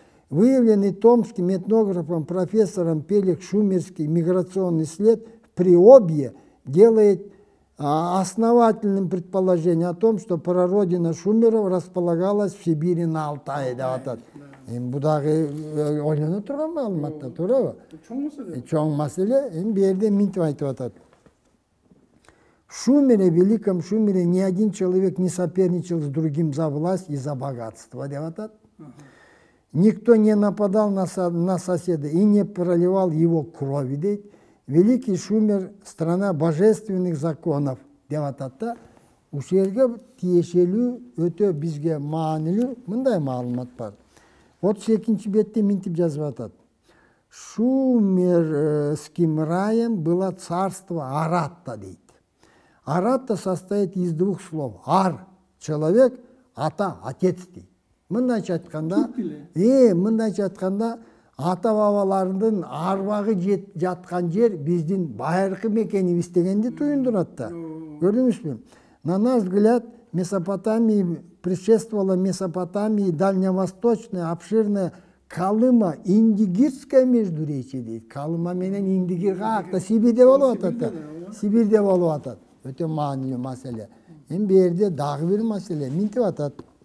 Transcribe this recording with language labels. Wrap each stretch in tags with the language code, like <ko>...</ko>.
<ru>Выявленный томским этнографом профессором Пелих шумерский миграционный след в Приобье делает основательным предположение о том, что прародина шумеров располагалась в Сибири на Алтае.</ru> <ky>Бу дагы ойлоно турган маалыматтар, туурабы? Чоң маселе. Эми бу жерде мынтип айтып атат.</ky> <ru>В Шумере, Великом Шумере, ни один человек не соперничал с другим за власть и за богатство,</ru> <ky>деп атат.</ky> <ru>Никто не нападал на соседа и не проливал его крови,</ru> <ky>дейт.</ky> <ru>Великий Шумер – страна божественных законов,</ru> <ky>деп атат. Ушул жерге тиешелүү, өтө бизге маанилүү мындай маалымат бар. 32-нчи бетте мынтип жазып атат.</ky> <ru>Шумерским раем было царство Аратта,</ru> <ky>дейт.</ky> <ru>Аратта состоит из двух слов. Ар – человек, ата – отец,</ru> <ky>дейт. Мындайча айтканда, ата бабалардын арбагы жаткан жер биздин байыркы мекенибиз дегенди туюндурат да. Көрдүңүзбү?</ky> <ru>На наш взгляд, Месопотамии предшествовала Месопотамии дальневосточная, обширная Калыма, Индигирская междуречье</ru> <ky>дейт. Калыма менен Индигир каакта Сибирде болуп атат. Сибирде болуп атат. Өтө маанилүү маселе. Эми бу жерде дагы бир маселе мынтип атат.</ky>